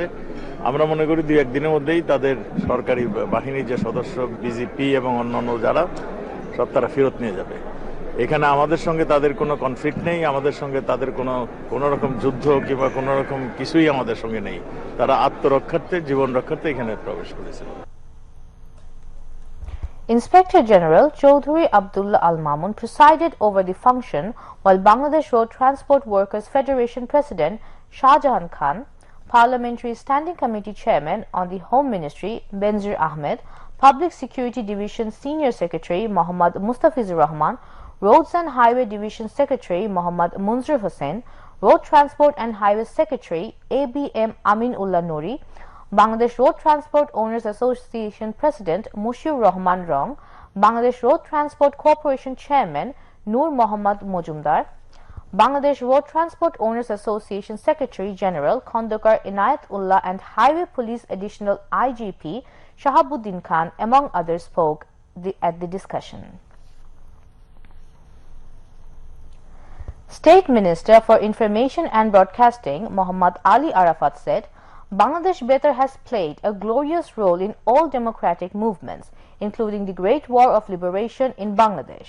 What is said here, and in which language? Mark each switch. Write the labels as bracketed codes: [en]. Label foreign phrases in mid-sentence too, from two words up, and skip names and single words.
[bn] আমরা মনে করি 2-1 দিনের মধ্যেই তাদের সরকারি বাহিনীর যে সদস্য বিজেপি এবং অন্যান্য যারা সব তারা ফেরত নিয়ে যাবে। এখানে আমাদের সঙ্গে তাদের কোনো কনফ্লিক্ট নেই, আমাদের সঙ্গে তাদের কোনো রকম যুদ্ধ কিংবা কোনো রকম কিছুই আমাদের সঙ্গে নেই। তারা আত্মরক্ষার্থে জীবন রক্ষার্থে এখানে প্রবেশ করেছিল। [en] Inspector General Chaudhry Abdullah Al Mamun presided over the function, while Bangladesh Road Transport Workers Federation President Shah Jahan Khan, Parliamentary Standing Committee Chairman on the Home Ministry Benzir Ahmed, Public Security Division Senior Secretary Mohammad Mustafizur Rahman, Roads and Highway Division Secretary Mohammad Munzir Hussain, Road Transport and Highway Secretary ABM Amin Ullah Nouri, Bangladesh Road Transport Owners Association President Mushir Rahman Rong, Bangladesh Road Transport Corporation Chairman Nur Mohammad Mojumdar, Bangladesh Road Transport Owners Association Secretary General Khondokar Inayat Ullah and Highway Police Additional IGP Shahabuddin Khan, among others, spoke at the discussion. State Minister for Information and Broadcasting Muhammad Ali Arafat said, Bangladesh Betar has played a glorious role in all democratic movements, including the Great War of Liberation in Bangladesh.